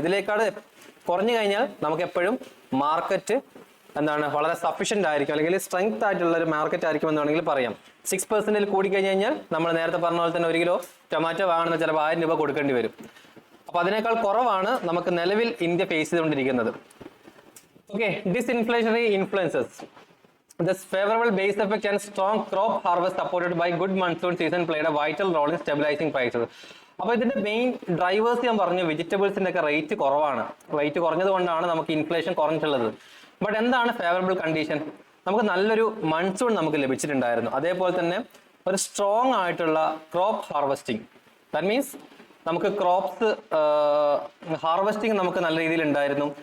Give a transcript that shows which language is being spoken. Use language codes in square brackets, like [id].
[ml] ഇതിലേക്കാട് കുറഞ്ഞു കഴിഞ്ഞാൽ നമുക്ക് എപ്പോഴും മാർക്കറ്റ് വളരെ സഫീഷ്യന്റ് ആയിരിക്കും, അല്ലെങ്കിൽ സ്ട്രെങ്ത് ആയിട്ടുള്ള ഒരു മാർക്കറ്റ് ആയിരിക്കും എന്ന് വേണമെങ്കിൽ പറയാം. 6% കൂടി കഴിഞ്ഞാൽ നമ്മൾ നേരത്തെ പറഞ്ഞ പോലെ തന്നെ 1 കിലോ ടൊമാറ്റോ വാങ്ങുന്ന ചിലപ്പോൾ 1000 രൂപ കൊടുക്കേണ്ടി വരും. അപ്പൊ അതിനേക്കാൾ കുറവാണ് നമുക്ക് നിലവിൽ ഇന്ത്യ ഫേസ് ചെയ്തുകൊണ്ടിരിക്കുന്നത്. [en] Okay, disinflationary influences. This favorable base effect and strong crop harvest supported by good monsoon season played a vital role in stabilizing prices. [ml] അപ്പോൾ ഇതിന്റെ മെയിൻ ഡ്രൈവേഴ്സ് ഞാൻ പറഞ്ഞു, വെജിറ്റബിൾസിന്റെ ഒക്കെ റേറ്റ് കുറവാണ്. റേറ്റ് കുറഞ്ഞത് കൊണ്ടാണ് നമുക്ക് ഇൻഫ്ലേഷൻ കുറഞ്ഞിട്ടുള്ളത്. ബട്ട് എന്താണ് ഫേവറബിൾ കണ്ടീഷൻ? നമുക്ക് നല്ലൊരു മൺസൂൺ നമുക്ക് ലഭിച്ചിട്ടുണ്ടായിരുന്നു. അതേപോലെ തന്നെ ഒരു സ്ട്രോങ് ആയിട്ടുള്ള ക്രോപ്പ് ഹാർവെസ്റ്റിംഗ്. ദാറ്റ് മീൻസ് നമുക്ക് ക്രോപ്സ് ഹാർവെസ്റ്റിംഗ് നമുക്ക് നല്ല രീതിയിൽ ഉണ്ടായിരുന്നു.